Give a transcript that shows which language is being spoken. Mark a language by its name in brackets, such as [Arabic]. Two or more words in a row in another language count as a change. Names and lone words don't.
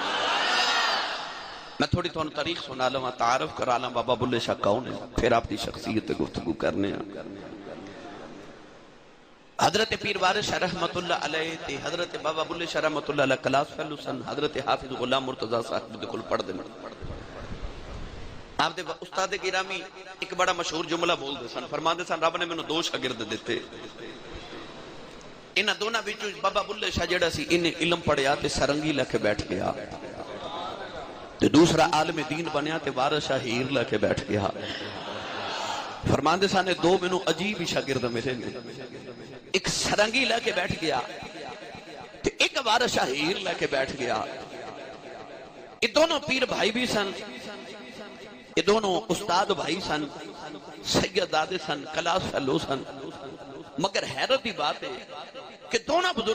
[Punjabi] میں تھوڑی تو تاریخ سنا لوں تعارف کرا لوں بابا بلے شاہ کون ہے پھر آپ دی شخصیت گفتگو کرنے ہیں حضرت پیر وارث شاہ رحمت اللہ علیہ تے حضرت بابا بلے شاہ رحمت اللہ علیہ [English] class fellow [Punjabi] سن حضرت حافظ غلام مرتضی صاحب دے کول پڑھ دے آپ دے استاد گرامی ایک بڑا مشہور جملہ بول دے سن فرما دے سن رب نے مینوں 2 شاگرد دیتے انہاں دونوں وچوں بابا بلے شاہ جڑا سی انہیں علم پڑھیا تے سرنگی لے کے بیٹھ گیا تے دوسرا عالم دین بنیا تے وارث شاہ ہیر لے کے بیٹھ گیا فرماندے سانے 2 مینوں عجیب ہی شاگرد ملے نے ایک سرنگی لے کے بیٹھ گیا تے ایک وارث شاہ ہیر لے کے بیٹھ گیا یہ دونوں پیر بھائی بھی سن یہ دونوں استاد بھائی سن سید دادے سن [English] class fellow [Punjabi] سن مگر حیرت دی بات ہے کہ دونوں بزرگاں